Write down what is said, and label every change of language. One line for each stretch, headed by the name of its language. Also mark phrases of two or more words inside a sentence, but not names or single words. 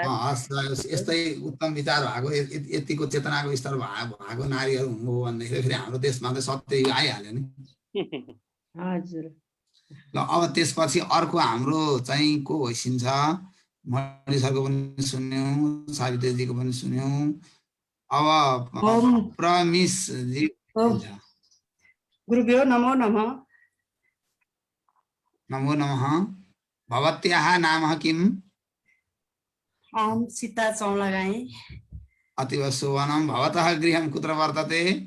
Nepali: यस्तै उत्तम विचार भएको यतिको चेतनाको स्तर भएको नारीहरू हुनु हो भन्दाखेरि फेरि हाम्रो देशमा त सत्य आइहाल्यो नि। हजुर। ल अब त्यसपछि अर्को हाम्रो चाहिँ को होइसिन्छ? मणि सरको पनि सुन्यौं, सावित्रीजीको पनि सुन्यौं। अब प्रमिस जी।
Sanskrit: गुरुभ्यो नमो नमः। नमो नमः। भवत्याः नामः किम्? अहं सीता चौलागाई। अतीव सुवनं। भवतः गृहं कुत्र वर्तते?